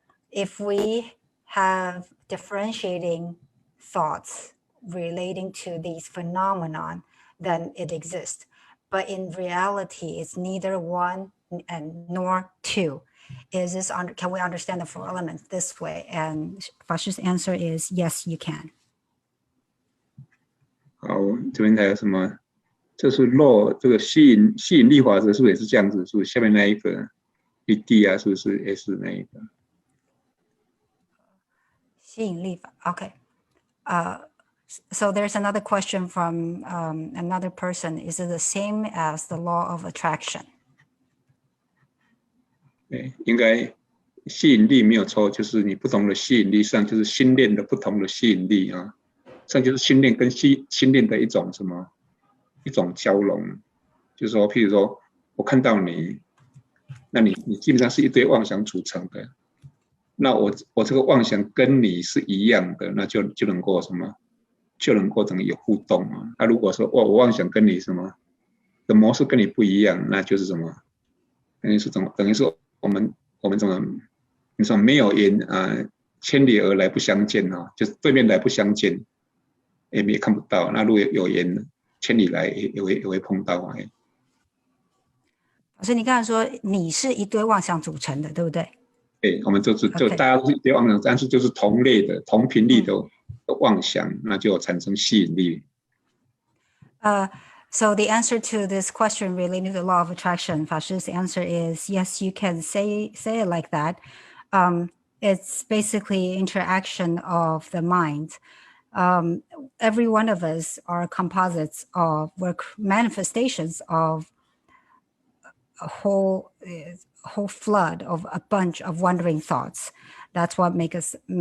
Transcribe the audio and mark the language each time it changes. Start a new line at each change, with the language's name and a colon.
English: If we have differentiating thoughts relating to these phenomenon, then it exists. But in reality, it's neither one and nor two. Is this can we understand the four elements this way? And Fashi's answer is yes, you can.
Chinese: 好，这边还有什么？这是漏这个吸引力法则，是不是也是这样子？是不是下面那一个 BD 啊？是不是也是那一个？吸引力法 ，OK。
English: So there's another question from another person. Is it the same as the law of attraction?
Chinese: 对，应该吸引力没有错，就是你不同的吸引力上，就是心念的不同的吸引力啊。上就是心念跟心念的一种交融，就是说，譬如说我看到你，那你基本上是一堆妄想组成的，那我这个妄想跟你是一样的，那就能够什么，就能够整个有互动啊。那如果说我妄想跟你什么的模式跟你不一样，那就是什么，等于是我们怎么你说没有缘啊，千里而来不相见啊，就是对面来不相见。也看不到，那如果有缘，千里来也会碰到啊。老师，你刚才说你是一堆妄想组成的，对不对？对，我们就大家都是一堆妄想，但是就是同类的、同频率的妄想，那就产生吸引力。
English: So the answer to this question relating to the law of attraction, Fashi's answer is yes, you can say it like that. It's basically interaction of the mind. Every one of us are composites of manifestations of a whole flood of a bunch of wandering thoughts. That's what made us.